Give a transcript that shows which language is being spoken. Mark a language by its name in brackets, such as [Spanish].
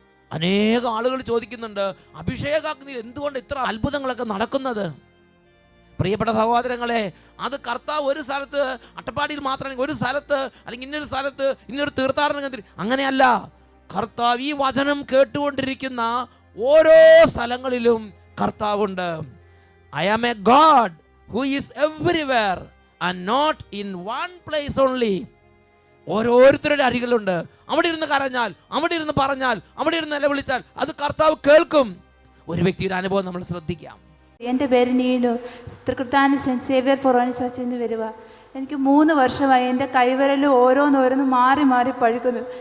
[Malayalam] അനേകം ആളുകൾ ചോദിക്കുന്നുണ്ട്, അഭിഷേകാഗ്നിയിൽ എന്തുകൊണ്ട് ഇത്ര അത്ഭുതങ്ങളൊക്കെ നടക്കുന്നത്? പ്രിയപ്പെട്ട സഹോദരങ്ങളെ, അത് കർത്താവ് ഒരു സ്ഥലത്ത്, അട്ടപ്പാടിയിൽ മാത്രമാണെങ്കിൽ ഒരു സ്ഥലത്ത്, അല്ലെങ്കിൽ ഇന്നൊരു സ്ഥലത്ത്, ഇന്നൊരു തീർത്ഥാടന കേന്ദ്രം, അങ്ങനെയല്ല. കർത്താവ് ഈ വചനം കേട്ടുകൊണ്ടിരിക്കുന്ന ഓരോ സ്ഥലങ്ങളിലും കർത്താവുണ്ട്. [English] I am a God who is everywhere and not in one place only. [Malayalam] ഓരോരുത്തരുടെ അരികിലുണ്ട്. അവിടെ ഇരുന്ന് കരഞ്ഞാൽ, അവിടെ ഇരുന്ന് പറഞ്ഞാൽ, അവിടെ ഇരുന്ന് നിലവിളിച്ചാൽ അത് കർത്താവ് കേൾക്കും. ഒരു വ്യക്തിയുടെ അനുഭവം നമ്മൾ ശ്രദ്ധിക്കാം. എൻ്റെ പേര് നീനു, തൃക്കൃത്താന സെൻറ്റ് സേവിയർ ഫൊറോന ചർച്ചിൽ നിന്ന് വരുക. എനിക്ക് 3 വർഷമായി എൻ്റെ കൈവിരൽ ഓരോന്നോരോന്ന് മാറി മാറി പഴുക്കുന്നു.